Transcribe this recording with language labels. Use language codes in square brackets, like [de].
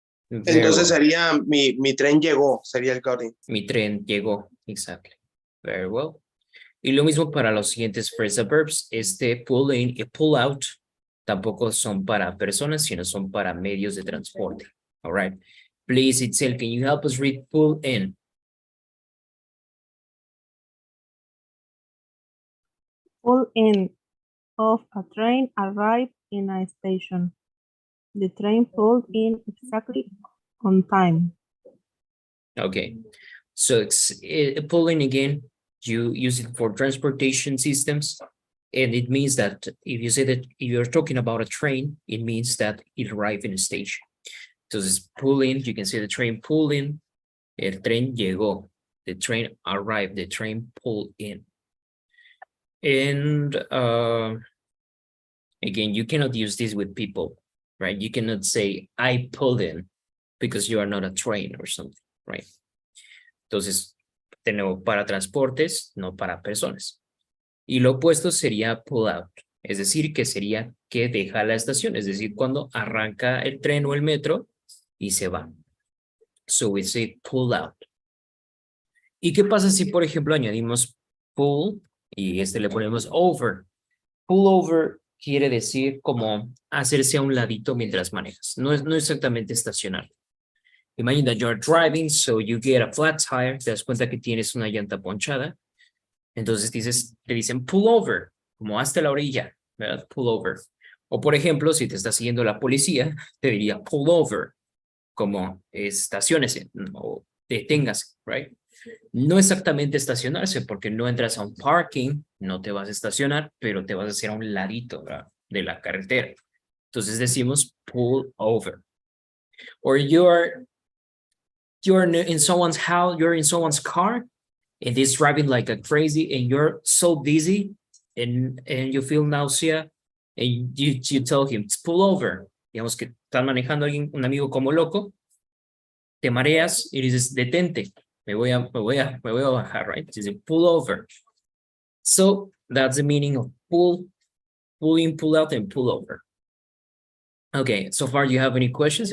[es] Entonces [en] well. [es] sería mi tren llegó, sería el got in. Mi tren llegó. [en] Exactly. Very well. [es] Y lo mismo para los siguientes phrasal verbs. Pull in y pull out tampoco son para personas, sino son para medios de transporte. [en] All right. Please, Itzel, can you help us read pull in? Pull in of a train arrived in a station. The train pulled in exactly on time. Okay. So it's pull in again. You use it for transportation systems. And it means that if you say that if you're talking about a train, it means that it arrived in a station. So it's pull in, you can say the train pulled in. [es] El tren llegó. [en] The train arrived. The train pulled in. And again, you cannot use this with people, right? You cannot say, I pulled in because you are not a train or something, right? [es] Entonces, de nuevo, para transportes, no para personas. Y lo opuesto sería pull out, es decir, que sería que deja la estación, es decir, cuando arranca el tren o el metro y se va. [en] So we say pull out. [es] ¿Y qué pasa si, por ejemplo, añadimos pull y le ponemos over? Pull over quiere decir como hacerse a un ladito mientras manejas. No exactamente estacionar. [en] Imagine that you're driving, so you get a flat tire, [es] te das cuenta que tienes una llanta ponchada. Entonces te dicen pull over, como hasta la orilla, ¿verdad? Pull over. O por ejemplo, si te está siguiendo la policía, te diría pull over, como estaciónese o deténgase, right? No exactamente estacionarse, porque no entras a un parking, no te vas a estacionar, pero te vas a hacer a un ladito, ¿verdad? De la carretera. Entonces decimos pull over. [en] Or you're in someone's house, you're in someone's car, and it's driving like a crazy, and you're so dizzy, and you feel nausea, and you tell him, pull over. [es] Digamos que están manejando alguien, un amigo como loco, te mareas y dices, detente, me voy a bajar, right? Dice, pull over. [en] So that's the meaning of pull in, pull out, and pull over. Okay, so far, do you have any questions?